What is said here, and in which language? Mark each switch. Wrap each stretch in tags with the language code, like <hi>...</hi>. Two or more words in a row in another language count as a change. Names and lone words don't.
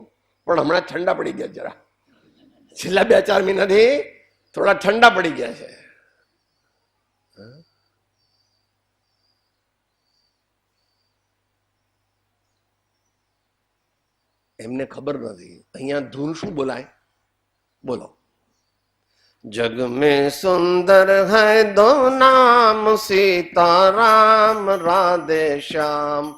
<gu>પણ હમણાં ઠંડા પડી ગયા જરા, છેલ્લા 2-4 મહિનાથી થોડા ઠંડા પડી ગયા છે. એમને ખબર નથી અહીંયા ધૂન શું બોલાય. બોલો.</gu> <hi>जग में सुंदर है दो नाम सीताराम राधे श्याम.</hi>